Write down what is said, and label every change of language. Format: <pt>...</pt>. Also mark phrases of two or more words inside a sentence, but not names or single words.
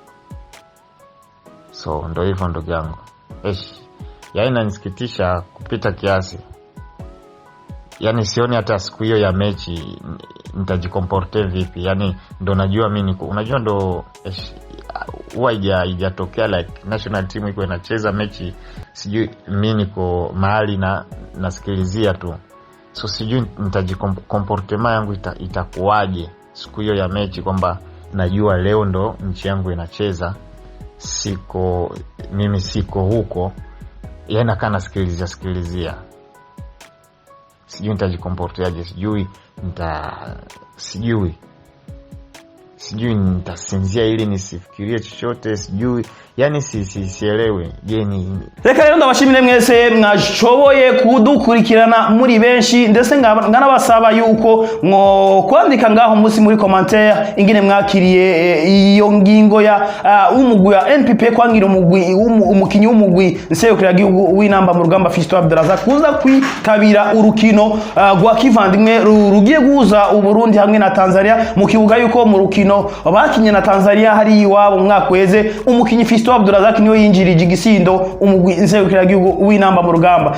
<sw>So ndio hivyo ndugu yangu. Yaani inanisikitisha kupita kiasi. Yaani sioni hata siku hiyo ya mechi nitajikomporte vipi. Yaani ndo najua mimi unajua ndo huwa haijatokea</sw> <en>like national team</en> <sw>iko inacheza mechi, sijui mimi niko mahali na nasikilizia tu. So sijui nitajikomportema yangu itakuwaje siku hiyo ya mechi, kwamba najua leo ndo nchi yangu inacheza, mimi siko huko, yaani nakaa nasikilizia. Sijui nitajikomporteaje, sijui nitasinzia ili nisifikirie chochote, sijui yani sielewi.</sw> <rn>Reka rero ndabashimire mwese mwashoboye kudukurikirana muri benshi, ndetse nganabasaba yuko kwandika ngaho munsi muri commentaire ingene mwakiriye iyo ngingo ya umugwi ya NPP kwangira umukinyi w'umugwi nserukira gihugu w'inamba mu rugamba Fiston Abdrazak kuza kwitabira urukino rwa kivandimwe rugiye guhuza Uburundi hamwe na Tanzania mu kibuga yuko mu rukino bakinye na Tanzania hari iwabo mwaka weze umukinyi Fiston Abdrazak niwe yinjirije igisindo umugwi nserukira gihugu w'inamba mu rugamba.</rn>